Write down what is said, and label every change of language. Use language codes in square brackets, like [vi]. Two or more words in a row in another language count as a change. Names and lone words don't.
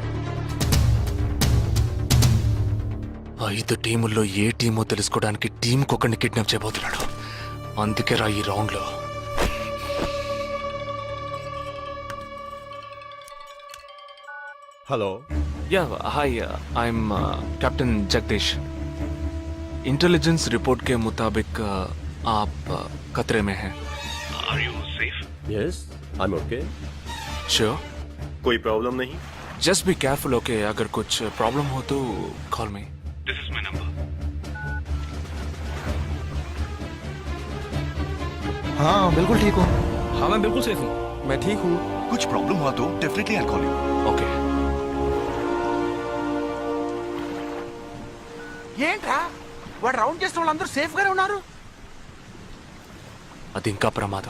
[te] 5 టీముల్లో ఏ టీమో తెలుసుకోవడానికి టీంకి ఒకరిని కిడ్నాప్ చేయబోతున్నాడు. అందుకే రా ఈ రౌండ్ లో. హలో. [en] ya hi, I'm Captain Jagdish. [hi] इंटेलिजेंस रिपोर्ट के मुताबिक आप खतरे में हैं. [en] Are you safe? Yes, I'm okay. [hi] श्योर? कोई प्रॉब्लम नहीं? [en] Just be careful, okay? [hi] अगर कुछ प्रॉब्लम हो तो [en] call me. This is my number. [hi] हाँ बिल्कुल ठीक हूँ. हाँ मैं बिल्कुल सेफ हूँ. मैं ठीक हूँ. कुछ प्रॉब्लम हुआ तो [en] definitely I call you. [hi] ओके. [te] ఏంట్రా వాడు రౌండ్ చేసిన వాళ్ళందరూ సేఫ్ గానే ఉన్నారు? అది ఇంకా ప్రమాదం.